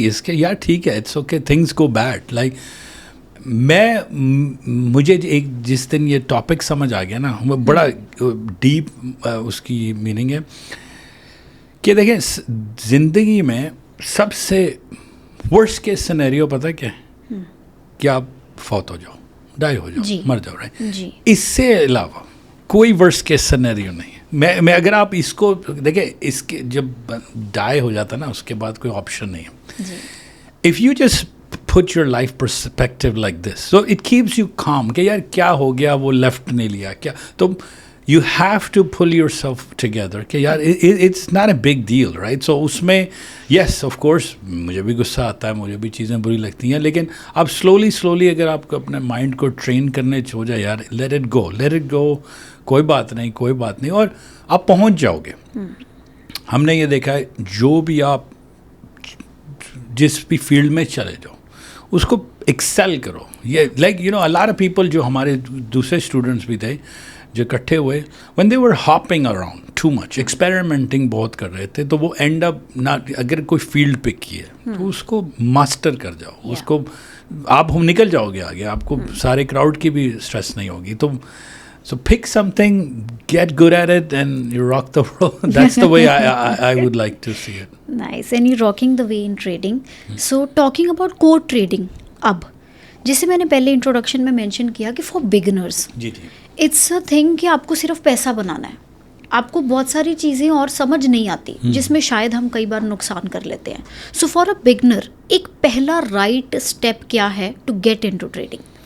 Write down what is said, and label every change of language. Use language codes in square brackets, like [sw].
[hi] इसके यार ठीक है, [en] It's okay, things go bad. [hi] Like मुझे एक जिस दिन ये टॉपिक समझ आ गया ना, वो बड़ा डीप उसकी मीनिंग है कि देखें ज़िंदगी में सबसे वर्स्ट केस सिनेरियो पता है क्या है? कि आप फौत हो जाओ, डाई हो जाओ, मर जाओ, राइट. इससे अलावा कोई वर्स्ट केस सिनेरियो नहीं है. मैं अगर आप इसको देखें, इसके जब डाई हो जाता है ना, उसके बाद कोई ऑप्शन नहीं है. [en] if you just put your life perspective like this, so it keeps you calm [hi] कि यार क्या हो गया, वो लेफ्ट नहीं लिया क्या, [en] तो you have to pull yourself together कि यार it's not a big deal, right? [hi] So उसमें [en] yes of course [hi] मुझे भी गुस्सा आता है, मुझे भी चीज़ें बुरी लगती हैं, लेकिन आप slowly अगर आपको अपने माइंड को ट्रेन करने हो जाए, यार [en] let it go, [hi] कोई बात नहीं, और आप पहुंच जाओगे. हमने ये देखा है, जो भी आप जिस भी फील्ड में चले जाओ उसको एक्सेल करो. ये like [en] you know a lot of people, [hi] जो हमारे दूसरे स्टूडेंट्स भी थे जो इकट्ठे हुए, [en] when they were hopping around too much, [hi] experimenting बहुत कर रहे थे, तो वो एंड अप ना, अगर कोई फील्ड पिक किए तो उसको मास्टर कर जाओ, उसको आप हम निकल जाओगे आगे, आपको सारे क्राउड की भी स्ट्रेस नहीं होगी. [en] तो so pick something, get good at it, and you rock the world. That's the way I would like to see it. Nice. And you're rocking the way in trading. So talking about core trading, [hi] अब जैसे मैंने पहले introduction में mention किया कि [en] for beginners it's a thing [hi] कि आपको सिर्फ पैसा बनाना है, आपको बहुत सारी चीज़ें और समझ नहीं आती जिसमें शायद हम कई बार नुकसान कर लेते हैं. [en] so for a beginner एक पहला right step [hi] क्या है [en] To get into trading?